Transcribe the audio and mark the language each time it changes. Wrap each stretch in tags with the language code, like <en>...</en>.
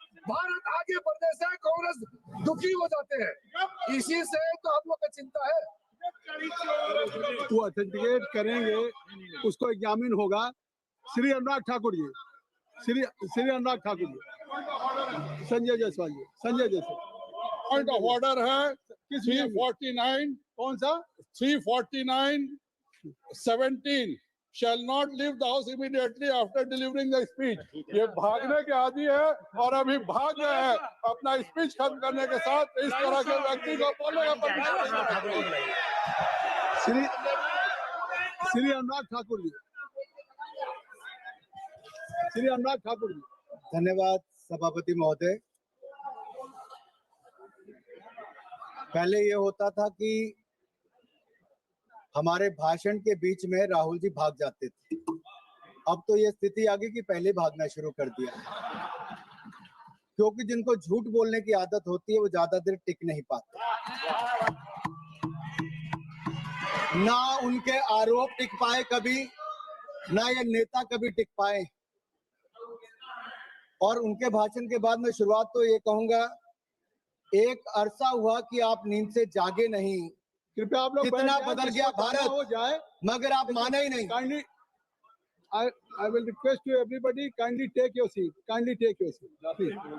<hi>भारत आगे बढ़ने से कांग्रेस दुखी हो जाते हैं, इसी से तो हम लोग का चिंता है। वो ऑथेंटिकेट करेंगे, उसको एग्जामिन होगा। श्री अनुराग ठाकुर जी, श्री अनुराग ठाकुर जी, संजय जायसवाल जी, Sanjay Jaiswal. Point of order है 349, कौन सा?</hi> <en>349(17) shall not leave the house immediately after delivering the speech.</en> <hi>ये भागने के आदि है और अभी भाग गए हैं अपना स्पीच खत्म करने के साथ। इस तरह के व्यक्ति को बोलेगा श्री अनुराग ठाकुर जी, श्री अनुराग ठाकुर जी। धन्यवाद सभापति महोदय। पहले ये होता था कि हमारे भाषण के बीच में राहुल जी भाग जाते थे, अब तो ये स्थिति आ गई कि पहले भागना शुरू कर दिया, क्योंकि जिनको झूठ बोलने की आदत होती है वो ज्यादा देर टिक नहीं पाते। ना उनके आरोप टिक पाए कभी, ना ये नेता कभी टिक पाए। और उनके भाषण के बाद मैं शुरुआत तो ये कहूंगा, एक अरसा हुआ कि आप नींद से जागे नहीं। कृपया आप लोग कितना बदल गया भारत, हो जाए, मगर आप माने ही नहीं।</hi> <en>Kindly I will request you everybody, kindly take your seat, kindly take your seat, please.</en>